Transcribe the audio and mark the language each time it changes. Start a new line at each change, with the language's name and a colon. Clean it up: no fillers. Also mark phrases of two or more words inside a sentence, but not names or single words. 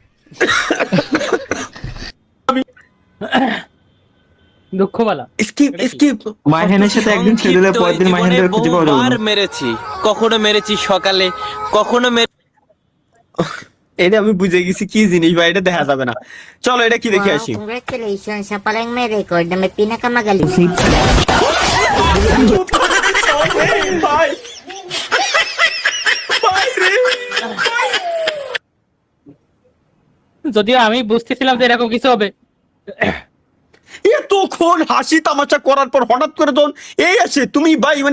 Bangla: দুঃখ বলা। স্কিপ। মাইহানের সাথে একদিন ছেড়ে দিলে পরের দিন মাইহানকে খুঁজে পাওয়া যাবে না। মেরেছি, কখনো মেরেছি সকালে, কখনো এটা আমি বুঝে গেছি কি জিনিস ভাই, এটা দেখা যাবে না। চলো এটা কি দেখে আসি।
Filipino: Congratulations sa palang may record na may pinakamagaling.
Bangla: যদিও আমি বুঝতেছিলাম যে এরকম কিছু হবে। এতক্ষণ হাসি তামাশা করার পর হঠাৎ করে যখন এই আসে, তুমি ভাই মানে